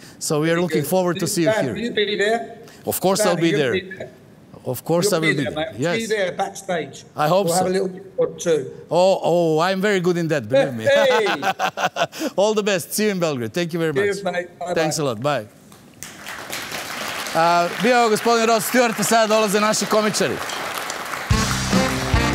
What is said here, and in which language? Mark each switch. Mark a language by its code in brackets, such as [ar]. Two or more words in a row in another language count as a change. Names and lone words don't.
[en] So we are looking forward to see you here. Will you be there? Of course I'll be there. Of course I will be there. Yes. Be there backstage. I hope so. We'll have a little bit or two. Oh, I'm very good in that, believe me. Hey! All the best. See you in Belgrade. Thank you very much. Cheers, mate. Bye, Thanks a lot. Bye. [sr] Bio gospodin Rod Stewart, a sada dolaze naši komičari.